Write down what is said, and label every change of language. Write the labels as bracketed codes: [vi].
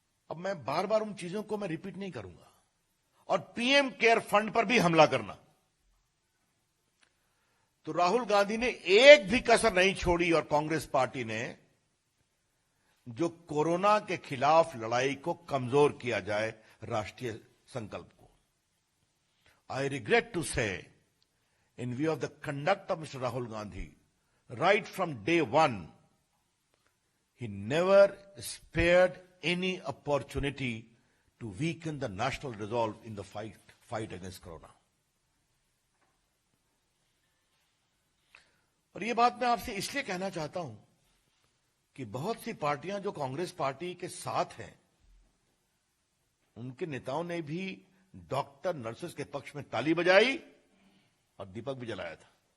[hi] अब मैं बार बार उन चीजों को मैं रिपीट नहीं करूंगा। और पीएम केयर फंड पर भी हमला करना। तो राहुल गांधी ने एक भी कसर नहीं छोड़ी और कांग्रेस पार्टी ने जो कोरोना के खिलाफ लड़ाई को कमजोर किया जाए राष्ट्रीय संकल्प को। [en] I regret to say in view of the conduct of Mr. Rahul Gandhi, right from day one, he never spared any opportunity to weaken the national resolve in the fight against Corona. [hi] और ये बात मैं आपसे इसलिए कहना चाहता हूं कि बहुत सी पार्टियां जो कांग्रेस पार्टी के साथ हैं, उनके नेताओं ने भी डॉक्टर नर्सेस के पक्ष में ताली बजाई और दीपक भी जलाया था।